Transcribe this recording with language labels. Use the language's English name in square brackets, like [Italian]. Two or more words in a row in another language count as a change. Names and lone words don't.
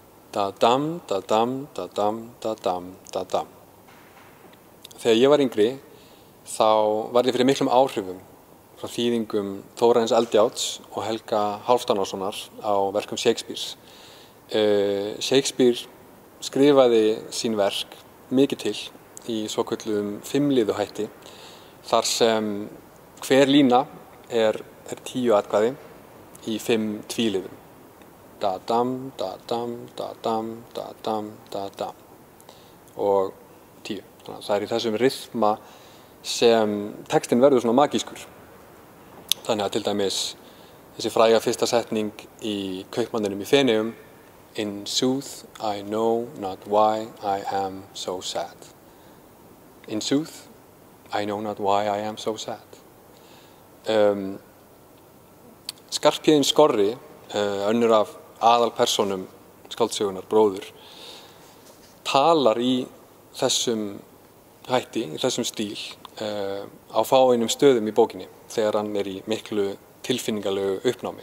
[Icelandic] Da-dam, da-dam, da-dam, da-dam, da-dam. Þegar ég var yngri, þá varð ég fyrir miklum áhrifum frá þýðingum Þórarins Eldjárns og Helga Hálfdánarsonar á verkum Shakespeares. Shakespeare skrifaði sín verk mikið til í svokölluðum fimmliðuhætti, þar sem hver lína er 10 atkvæði í 5 tvíliðum. Da-dam, da-dam, da-dam, da-dam, da-dam og 10. Þannig að það er í þessum rytma sem textinn verður svona magískur. Þannig að til dæmis þessi fræga fyrsta setning í Kaupmanninum í Feneyjum: [English] In sooth, I know not why I am so sad. In sooth, I know not why I am so sad. [Icelandic] Skarphéðinn Skorri, önnur af aðalpersónum skáldsögunnar, bróður, talar í þessum hætti, í þessum stíl, á fáeinum stöðum í bókinni þegar hann er í miklu tilfinningalegu uppnámi.